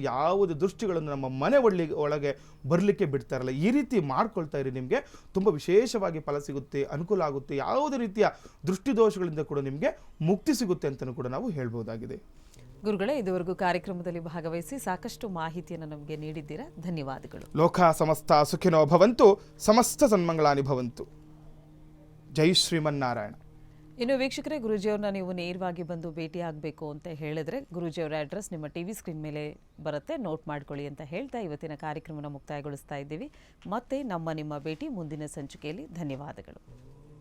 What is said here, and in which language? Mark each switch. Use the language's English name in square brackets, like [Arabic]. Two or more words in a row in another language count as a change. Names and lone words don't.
[Kannada] ಯಾವುದೇ ದೃಷ್ಟಿಗಳನ್ನು ನಮ್ಮ ಮನೆ ಒಳಗೆ ಬರಲಿಕ್ಕೆ ಬಿಡ್ತಾ ಇರಲ್ಲ. ಈ ರೀತಿ ಮಾಡ್ಕೊಳ್ತಾ ಇರಿ, ನಿಮಗೆ ತುಂಬ ವಿಶೇಷವಾಗಿ ಫಲ ಸಿಗುತ್ತೆ, ಅನುಕೂಲ ಆಗುತ್ತೆ. ಯಾವುದೇ ರೀತಿಯ ದೃಷ್ಟಿ ದೋಷಗಳಿಂದ ಕೂಡ ನಿಮಗೆ ಮುಕ್ತಿ ಸಿಗುತ್ತೆ ಅಂತಲೂ ಕೂಡ ನಾವು ಹೇಳ್ಬೋದಾಗಿದೆ. ಗುರುಗಳೇ, ಇದುವರೆಗೂ ಕಾರ್ಯಕ್ರಮದಲ್ಲಿ ಭಾಗವಹಿಸಿ ಸಾಕಷ್ಟು ಮಾಹಿತಿಯನ್ನು ನಮಗೆ ನೀಡಿದ್ದೀರಾ, ಧನ್ಯವಾದಗಳು. [Sanskrit] ಲೋಕ ಸಮಸ್ತ ಸುಖಿನೋ ಭವಂತು, ಸಮಸ್ತ ಸನ್ಮಂಗಳಾನಿ ಭವಂತು. [Kannada] ಜೈ ಶ್ರೀಮನ್ನಾರಾಯಣ. ಇನ್ನು ವೀಕ್ಷಕರೇ, ಗುರೂಜಿಯವ್ರನ್ನ ನೀವು ನೇರವಾಗಿ ಬಂದು ಭೇಟಿ ಆಗಬೇಕು ಅಂತ ಹೇಳಿದ್ರೆ ಗುರೂಜಿಯವರ ಅಡ್ರೆಸ್ ನಿಮ್ಮ [English] TV screen [Kannada] ಮೇಲೆ ಬರುತ್ತೆ, ನೋಟ್ ಮಾಡ್ಕೊಳ್ಳಿ ಅಂತ ಹೇಳ್ತಾ ಇವತ್ತಿನ ಕಾರ್ಯಕ್ರಮನ ಮುಕ್ತಾಯಗೊಳಿಸ್ತಾ ಇದ್ದೀವಿ. ಮತ್ತೆ ನಿಮ್ಮ ಭೇಟಿ ಮುಂದಿನ ಸಂಚಿಕೆಯಲ್ಲಿ. ಧನ್ಯವಾದಗಳು.